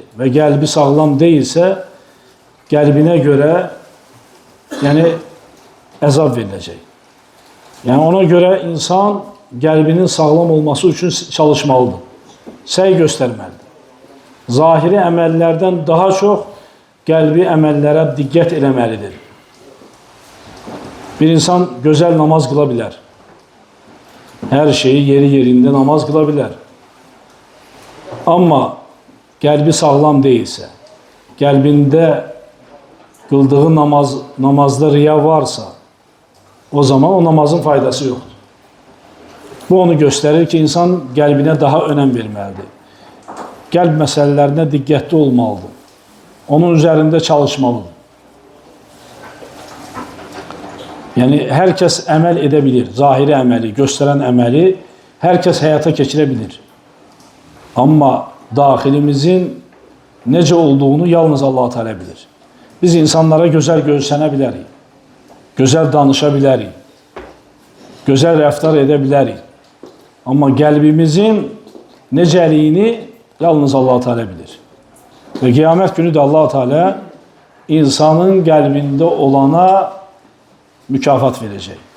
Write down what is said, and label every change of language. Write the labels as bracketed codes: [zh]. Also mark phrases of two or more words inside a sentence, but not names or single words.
[az] Və qəlbi sağlam deyilsə, qəlbinə görə yəni əzab veriləcək. Yəni ona görə insan qəlbinin sağlam olması üçün çalışmalıdır. Səy göstərməlidir. Zahiri əməllərdən daha çox qəlbi əməllərə diqqət eləməlidir. [tr] Bir insan güzel namaz kıla bilər. Her şeyi yeri yerinde namaz kıla bilər. Ama [az] qəlbi sağlam [tr] değilse, qəlbində kıldığı namazda riya varsa, o zaman o namazın faydası yoktur. Bu onu gösterir ki, insan [az] qəlbinə daha önəm verməlidir. Qəlb məsələlərine diqqətli olmalıdır. [tr] Onun üzerinde çalışmalıdır. Yani herkes əməl edebilir. Zahiri əməli, gösteren əməli herkes hayata geçirebilir. [az] Ama daxilimizin necə olduğunu yalnız Allah Teala bilir. Biz insanlara güzel görsənə bilərik. Güzel danışa bilərik. Güzel rəftar edə bilərik. Ama qəlbimizin necəliyini yalnız Allah Teala bilir. [tr] Ve qiyamət günü de Allah Teala insanın qəlbində olana mükafat verecek.